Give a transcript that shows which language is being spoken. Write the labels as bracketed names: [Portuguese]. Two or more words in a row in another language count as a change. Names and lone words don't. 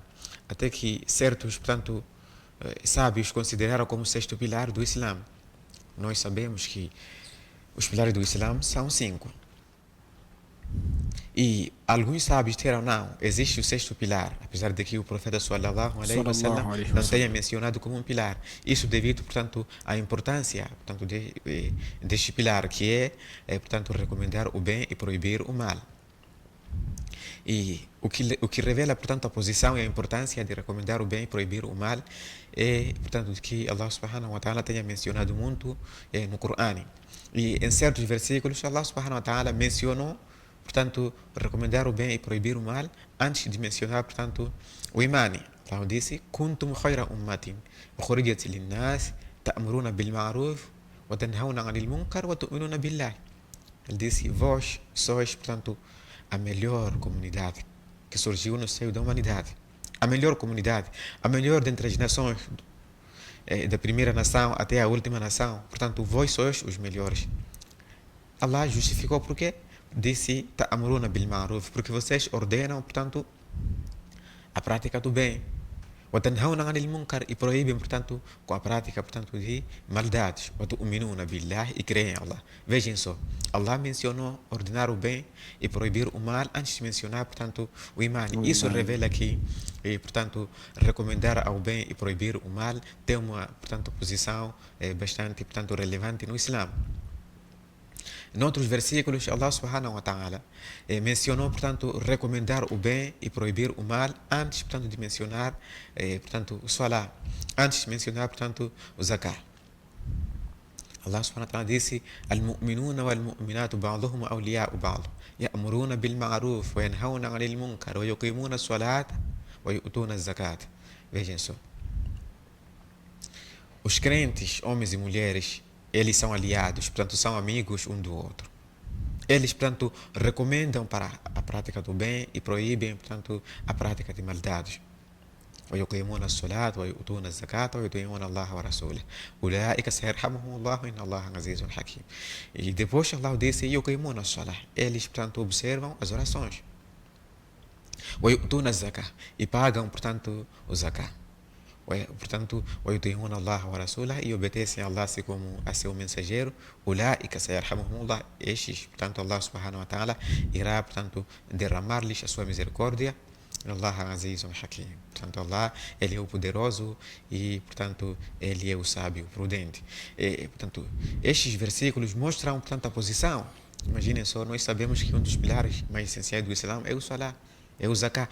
[Portuguese] Até que certos, portanto, sábios consideraram como 6º pilar do Islã. Nós sabemos que os pilares do Islã são 5. E alguns sábios disseram: não, existe o 6º pilar, apesar de que o profeta [Arabic] صلى الله عليه وسلم [Portuguese] não tenha mencionado como um pilar. Isso devido, portanto, à importância, portanto, deste pilar, que é, portanto, recomendar o bem e proibir o mal. E o que revela, portanto, a posição e a importância de recomendar o bem e proibir o mal é, portanto, que Allah [Arabic] سبحانه وتعالى [Portuguese] tenha mencionado muito no Corão. E em certos versículos, Allah [Arabic] سبحانه وتعالى [Portuguese] mencionou, portanto, recomendar o bem e proibir o mal antes de mencionar, portanto, o imani. [Arabic] Allah disse: "كنتم خير أمة أخرجت للناس تأمرون بالمعروف وتنهون عن المنكر وتؤمنون بالله". [Portuguese] Ele disse: vós sois, portanto, a melhor comunidade que surgiu no seio da humanidade. A melhor comunidade, a melhor dentre as nações, da primeira nação até a última nação. Portanto, vós sois os melhores. Allah justificou por quê? Disse: [Arabic] "تأمرون بالمعروف", [Portuguese] porque vocês ordenam, portanto, a prática do bem. [Arabic] "وتنهون عن المنكر", [Portuguese] e proíbem, portanto, com a prática, portanto, de maldades. [Arabic] "وتؤمنون بالله", [Portuguese] e creem em Allah. Vejam só, Allah mencionou ordenar o bem e proibir o mal antes de mencionar, portanto, o imã. Isso revela que, portanto, recomendar ao bem e proibir o mal tem uma, portanto, posição bastante, portanto, relevante no Islã. Em outros versículos, Allah [Arabic] سبحانه وتعالى [Portuguese] mencionou, portanto, recomendar o bem e proibir o mal antes, portanto, de mencionar, portanto, o salah, antes de mencionar, portanto, o zakat. [Arabic] الله سبحانه وتعالى disse: المؤمنون والمؤمنات بعضهم أولياء بعض يأمرون بالمعروف وينهون عن المنكر ويقيمون الصلاة ويؤتون الزكاة. [Portuguese] Vejam só. Os crentes, homens e mulheres, eles são aliados, portanto, são amigos um do outro. Eles, portanto, recomendam para a prática do bem e proíbem, portanto, a prática de maldades. [Arabic] ويقيمون الصلاة ويؤتون الزكاة ويطيعون الله ورسوله أولئك سيرحمهم الله إن الله عزيز حكيم. [Portuguese] E depois Allah disse: [Arabic] يقيمون الصلاة, [Portuguese] eles, portanto, observam as orações. [Arabic] ويؤتون الزكاة, [Portuguese] e pagam, portanto, o zakah. Portanto, [Arabic] ويطيعون الله ورسوله, [Portuguese] e obedecem a Allah assim como a seu mensageiro. [Arabic] أولئك سيرحمهم الله, [Portuguese] estes, portanto, Allah [Arabic] سبحانه وتعالى [Portuguese] irá, portanto, derramar-lhes a sua misericórdia. [Arabic] الله عزيز حكيم. [Portuguese] Portanto, Allah, Ele é o poderoso e, portanto, Ele é o sábio, prudente. Portanto, estes versículos mostram, portanto, a posição. Imaginem só, nós sabemos que um dos pilares mais essenciais do Islã é o Salah, é o Zakah.